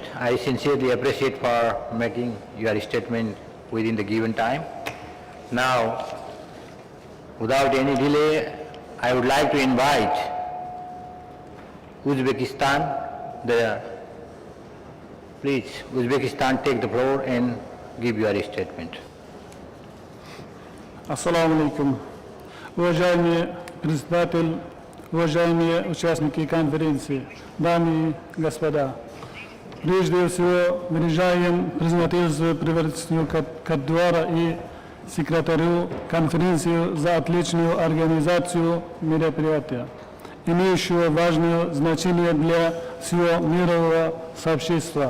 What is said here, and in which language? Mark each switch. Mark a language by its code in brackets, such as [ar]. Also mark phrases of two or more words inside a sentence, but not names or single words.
[en] I sincerely appreciate for making your statement within the given time. Now, without any delay, I would like to invite Uzbekistan. Please, Uzbekistan, take the floor and give your statement. [ar] السلام عليكم. [ru] Уважаемый председатель, уважаемые участники конференции, дамы и господа. Прежде всего, выражаем признательство правительству Кот-д'Ивуара и секретарю конференции за отличную организацию мероприятия, имеющего важное значение для всего мирового сообщества.